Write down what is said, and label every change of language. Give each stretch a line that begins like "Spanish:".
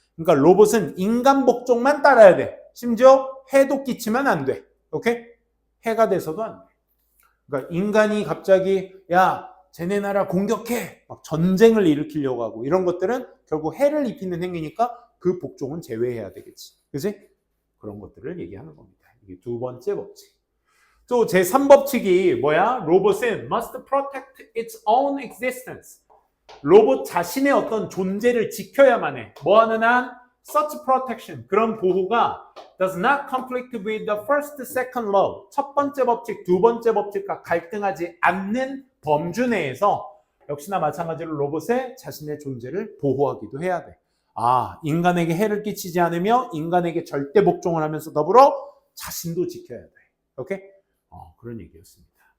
Korean: 그러니까 로봇은 인간 복종만 따라야 돼. 심지어 해도 끼치면 안 돼. 오케이? 해가 돼서도 안 돼. 그러니까 인간이 갑자기 야 쟤네 나라 공격해 막 전쟁을 일으키려고 하고 이런 것들은 결국 해를 입히는 행위니까 그 복종은 제외해야 되겠지. 그지? 그런 것들을 얘기하는 겁니다. 이게 두 번째 법칙. 또 제3법칙이 뭐야?
English: 로봇은 must protect its own existence.
Korean: 로봇 자신의 어떤 존재를 지켜야만 해. 뭐 하는 한?
English: Such protection.
Korean: 그런 보호가
English: does not conflict with the first, second law.
Korean: 첫 번째 법칙, 두 번째 법칙과 갈등하지 않는 범주 내에서 역시나 마찬가지로 로봇의 자신의 존재를 보호하기도 해야 돼. 아, 인간에게 해를 끼치지 않으며 인간에게 절대 복종을 하면서 더불어 자신도 지켜야 돼. 오케이? 그런 얘기였습니다.